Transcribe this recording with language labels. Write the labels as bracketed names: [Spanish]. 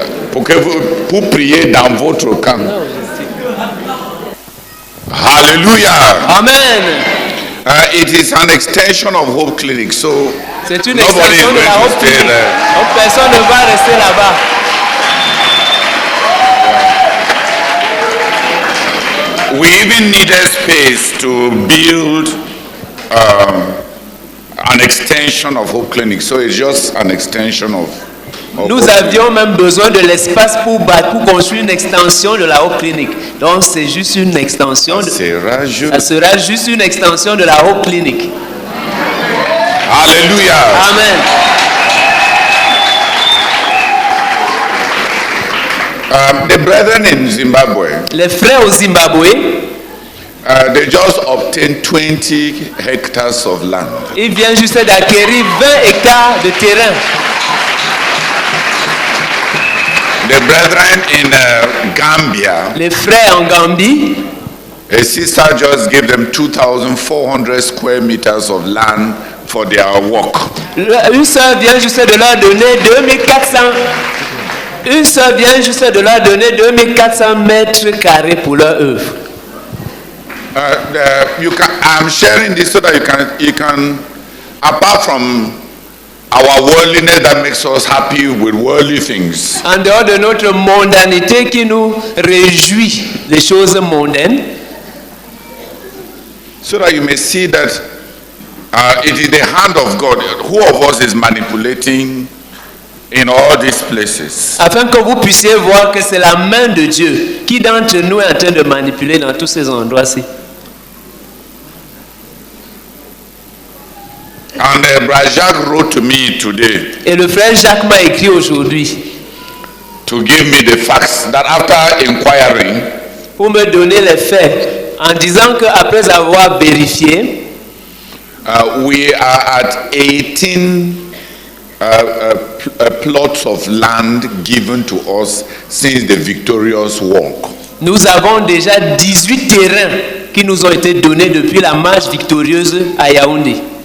[French] Pour prier dans votre camp. Hallelujah. Amen. [English] It is an extension of Hope Clinic, so [French] c'est une extension de la Hope Clinic. Donc personne ne va rester là-bas. [English] We even needed space to build an extension of Hope Clinic, so it's just an extension of [French] Nous avions même besoin de l'espace pour construire une extension de la Hope Clinic. Donc c'est juste une extension. Ça sera juste une extension de la Hope Clinic. Alléluia. Amen. [English] The brethren in Zimbabwe, [French] les frères au Zimbabwe, [English] they just obtained 20 hectares of land. [French] Ils viennent juste d'acquérir 20 hectares de terrain. [English] The brethren in Gambia, [French] les frères en Gambie, [English] a sister just gave them 2,400 square meters of land for their work. [French] Une sœur vient juste de leur donner 2400. Une sœur vient juste de leur donner 2400 mètres carrés pour leur œuvre. [English] I'm sharing this so that you can, apart from our worldliness that makes us happy with worldly things. [French] En dehors de notre mondanité qui nous réjouit des choses mondaines. [English] So that you may see that it is the hand of God. Who of us is manipulating in all these places? [French] Afin que vous puissiez voir que c'est la main de Dieu qui d'entre nous est en train de manipuler dans tous ces endroits-ci. [English] And Brother Jacques wrote to me today. [French] Et le frère Jacques m'a écrit aujourd'hui. [English] To give me the facts that after inquiring. [French] Pour me donner les faits en disant que après avoir vérifié. [English] We are at 18 plots of land given to us since the victorious walk. [French] Nous avons déjà 18 terrains qui nous ont été donnés depuis la marche victorieuse à Yaoundé.